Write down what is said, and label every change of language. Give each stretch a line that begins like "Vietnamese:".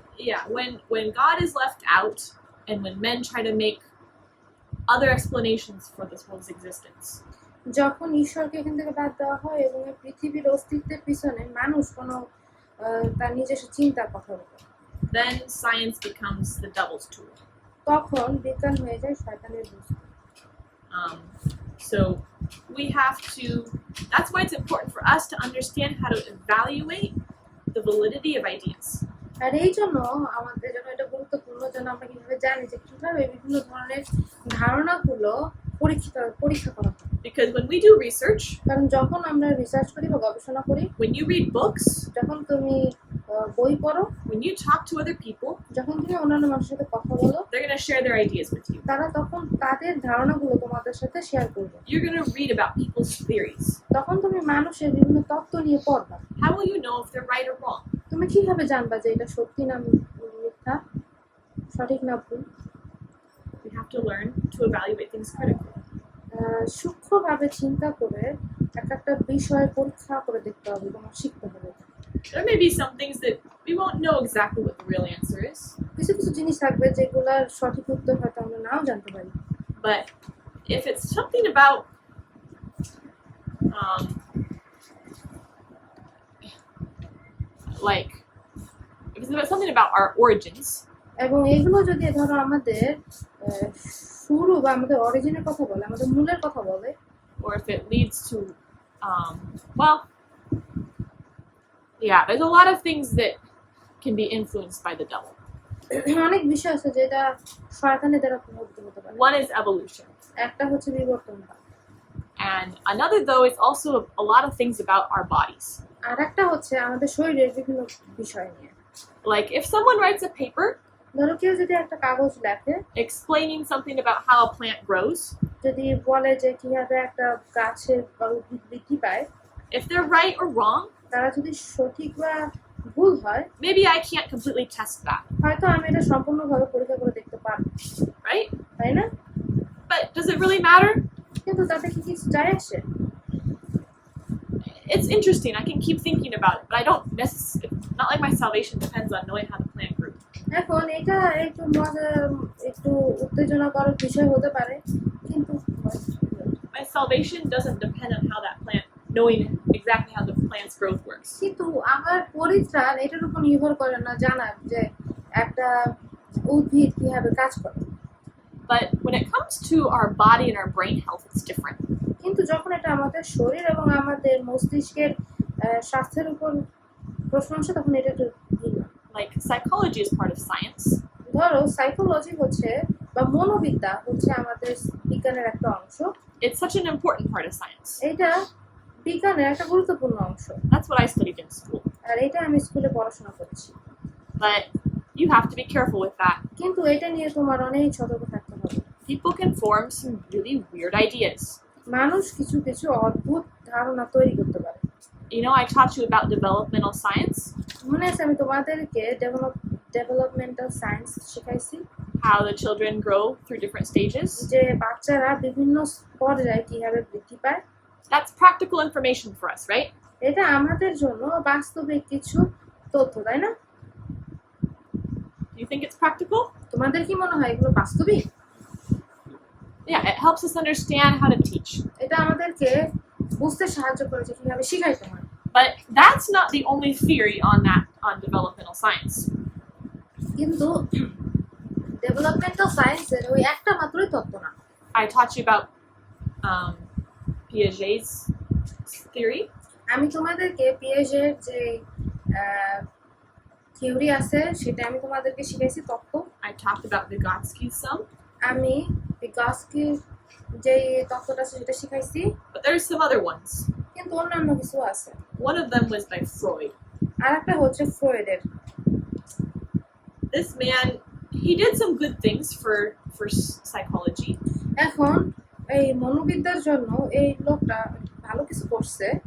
English: Yeah, when God is left out and when men try to make other explanations for this world's existence,
Bangla: যখন ঈশ্বরকে এখান থেকে বাদ দেওয়া হয় এবং এই পৃথিবীর অস্তিত্বের পিছনে মানুষ কোনো তার নিজস্ব চিন্তার কথা বলে,
English: then science becomes the devil's tool.
Bangla: তখন বিজ্ঞান হয়ে যায় শয়তানের বস্তু।
English: So we have to, that's why it's important for us to understand how to evaluate the validity of ideas.
Bangla: আর এই জন্য আমাদের জন্য এটা গুরুত্বপূর্ণ যেন আমরা কিভাবে জানি যে কিভাবে বিভিন্ন ধরনের ধারণাগুলো পরীক্ষা করা হয়।
English: Because when we do research,
Bangla: কারণ যখন আমরা রিসার্চ করি বা গবেষণা করি,
English: when you read books,
Bangla: যখন তুমি বই পড়ো,
English: when you talk to other people,
Bangla: যখন তুমি অন্যান্য মানুষের সাথে কথা বলো,
English: they're going to share their ideas with you.
Bangla: তারা তখন তাদের ধারণাগুলো তোমাদের সাথে শেয়ার করবে।
English: You're going to read about people's theories.
Bangla: তখন তুমি মানুষের বিভিন্ন তত্ত্ব নিয়ে পড়বা।
English: How will you know if they're right or wrong?
Bangla: তুমি কিভাবে জানবা যে এটা সত্যি না মিথ্যা, সঠিক না ভুল?
English: We have to learn to evaluate things critically.
Bangla: সূক্ষ্মভাবে চিন্তা করে একটা বিষয় পরীক্ষা করে দেখতে হবে, তোমার শিখতে হবে।
English: There may be some things that we won't know exactly what the real answer is,
Bangla: কিছু কিছু জিনিস থাকবে যেগুলোর সঠিক উত্তর হয়তো আমরা নাও জানতে পারি,
English: but if it's something about like if it's about something about our origins,
Bangla: এবং এগুলো যদি ধরো আমাদের শুরু বা আমাদের অরিজিনের কথা বলে, আমাদের মূলের কথা বলে,
English: or if it leads to well, yeah, there's a lot of things that can be influenced by the devil.
Bangla: অনেক বিষয় আছে যেটা শয়তানের দ্বারা প্রভাবিত হতে পারে।
English: One is evolution,
Bangla: একটা হচ্ছে বিবর্তনবাদ,
English: and another though is also a lot of things about our bodies.
Bangla: আর একটা হচ্ছে আমাদের শরীরের বিভিন্ন বিষয় নিয়ে।
English: Like if someone writes a paper
Bangla: ধরো কেউ যদি একটা কাগজ লেখে
English: explaining something about how a plant grows,
Bangla: যদি বলে যে কিভাবে একটা গাছের বা উদ্ভিদ বৃদ্ধি পায়,
English: if they're right or wrong,
Bangla: তারা যদি সঠিক বা ভুল হয়,
English: maybe I can't completely test that,
Bangla: হয়তো আমি এটা সম্পূর্ণভাবে পরীক্ষা করে দেখতে পারবো,
English: right?
Bangla: তাই না?
English: But does it really matter?
Bangla: কিন্তু তাতে কি কিছু যায় আসে?
English: It's interesting. I can keep thinking about it, but I don't necessarily, not like my salvation depends on knowing how the plant grew.
Bangla: এখন এটা একটু মজা, একটু উত্তেজনাকর বিষয় হতে পারে, কিন্তু
English: My salvation doesn't depend on how that plant, knowing exactly how the plant's growth works.
Bangla: কিন্তু আমার পরিত্রাণ এটার উপর নির্ভর করে না জানার যে একটা উদ্ভিদ কিভাবে কাজ করে।
English: But when it comes to our body and our brain health, it's different.
Bangla: কিন্তু যখন এটা আমাদের শরীর এবং আমাদের মস্তিষ্কের স্বাস্থ্যের উপর প্রশ্ন আসে তখন এটা একটু ভিন্ন।
English: Like psychology is part of science,
Bangla: ধরো সাইকোলজি হচ্ছে বা মনোবিদ্যা হচ্ছে আমাদের বিজ্ঞানের একটা অংশ।
English: it's such an important part of science.
Bangla: এটা বিজ্ঞানের একটা গুরুত্বপূর্ণ অংশ,
English: That's what I studied in school.
Bangla: আর এটা আমি স্কুলে পড়াশোনা করেছি।
English: But you have to be careful with that.
Bangla: কিন্তু এটা নিয়ে তোমার অনেক সতর্ক থাকতে হবে।
English: People can form some really weird ideas.
Bangla: মানুষ কিছু কিছু অদ্ভুত ধারণা তৈরি করতে পারে।
English: You know, I taught you about developmental science,
Bangla: মনে আছে আমি তোমাদেরকে developmental science শেখাইছি,
English: how the children grow through different stages.
Bangla: যে বাচ্চারা বিভিন্ন পর্যায়ে কিভাবে বৃদ্ধি পায়।
English: That's practical information for us, right?
Bangla: এটা আমাদের জন্য বাস্তবিক কিছু তথ্য, তাই না?
English: Do you think it's practical?
Bangla: তোমাদের কি মনে হয় এগুলো বাস্তবিক?
English: Yeah, it helps us understand how to teach.
Bangla: এটা আমাদেরকে বুঝতে সাহায্য করে যে কিভাবে শিখাইতে হয়।
English: But that's not the only theory on developmental science.
Bangla: কিন্তু ডেভেলপমেন্টাল সায়েন্সের ওই একটা মাত্রই তত্ত্ব না।
English: I taught you about Piaget's theory.
Bangla: আমি তোমাদেরকে পিয়াজের যে থিওরি আছে সেটা আমি তোমাদেরকে শিখাইছি তত্ত্ব।
English: I talked about Vygotsky's sum.
Bangla: আমি ভিগস্কির যে তত্ত্বটা আছে সেটা শিখাইছি,
English: But there's some other ones.
Bangla: কিন্তু অন্যান্য কিছু আছে।
English: One of them was by Freud.
Bangla: আর একটা হচ্ছে ফ্রয়েডের।
English: This man, he did some good things for psychology,
Bangla: এখন এই মনোবিদ্যার জন্য এই লোকটা ভালো কিছু করছে,